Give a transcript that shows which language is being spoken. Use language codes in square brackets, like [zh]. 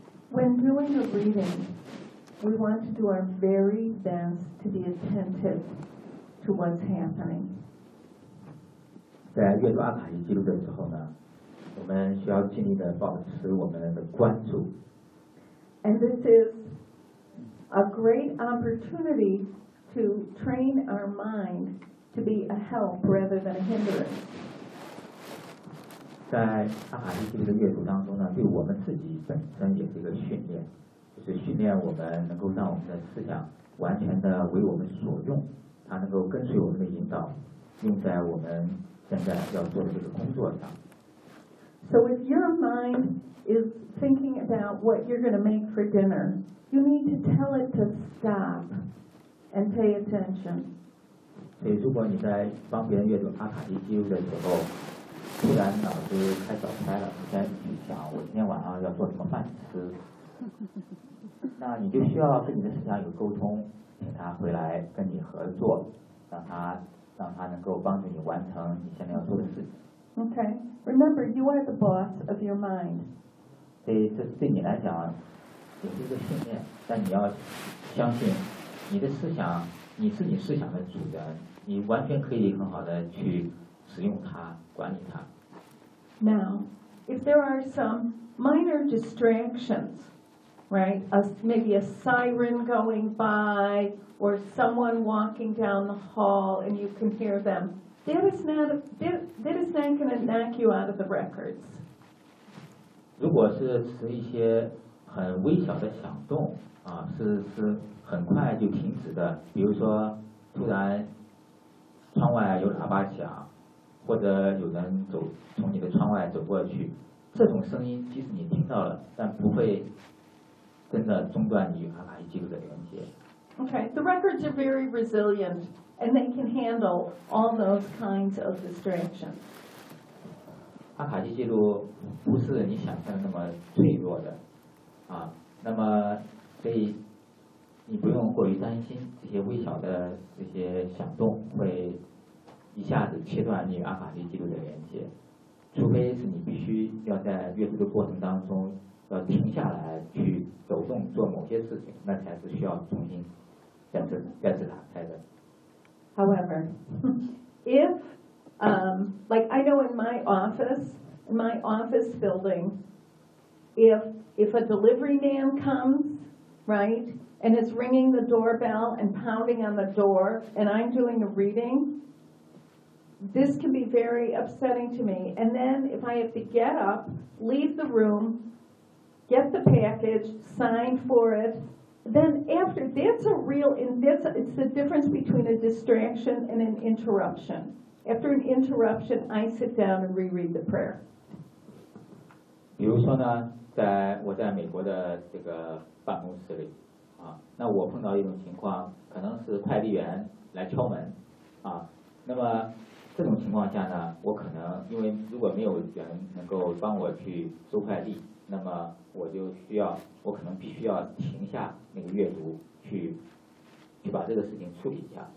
[en] When doing a reading, we want to do our very best to be attentive to what's happening. [zh] 在阅读阿卡西记录的时候呢，我们需要尽力的保持我们的关注。 [en] And this is a great opportunity to train our mind to be a help rather than a hindrance. [zh] 在阿卡西记录的阅读当中呢，对我们自己本身也是一个训练，就是训练我们能够让我们的思想完全的为我们所用，它能够跟随我们的引导，用在我们现在要做的这个工作上。 [en] So if your mind is thinking about what you're going to make for dinner, you need to tell it to stop and pay attention. [zh] 所以如果你在帮别人阅读阿卡西记录的时候，突然脑子开早餐了，你在去想我今天晚上要做什么饭吃，那你就需要跟你的思想有沟通，请他回来跟你合作，让他能够帮助你完成你现在要做的事情。 [en] Okay. Remember, you are the boss of your mind. [zh] 对你来讲，也是一个训练。但你要相信，你的思想，你是你思想的主人，你完全可以很好的去使用它，管理它。 [en] Now, if there are some minor distractions, right? Maybe a siren going by, or someone walking down the hall, and you can hear them. That is not going to knock you out of the records. [zh] 如果是持一些很微小的响动啊，是很快就停止的。比如说，突然窗外有喇叭响，或者有人从你的窗外走过去，这种声音即使你听到了，但不会真的中断你与阿卡西记录的连接。 [en] Okay, the records are very resilient. And they can handle all those kinds of distractions. [zh] 阿卡西记录不是你想象的那么脆弱的，啊，那么所以你不用过于担心这些微小的这些响动会一下子切断你与阿卡西记录的连接，除非是你必须要在阅读的过程当中要停下来去走动做某些事情，那才是需要重新再次打开的。 [en] However, if, like I know in my office building, if a delivery man comes, right, and is ringing the doorbell and pounding on the door, and I'm doing a reading, this can be very upsetting to me. And then if I have to get up, leave the room, get the package, sign for it,Then after, that's a real, it's the difference between a distraction and an interruption. After an interruption, I sit down and reread the prayer. [zh] 比如说呢，在我在美国的这个办公室里啊，那我碰到一种情况，可能是快递员来敲门啊，那么这种情况下呢，我可能因为如果没有人能够帮我去收快递，那么我就需要，我可能必须要停下那个阅读，去把这个事情处理一下。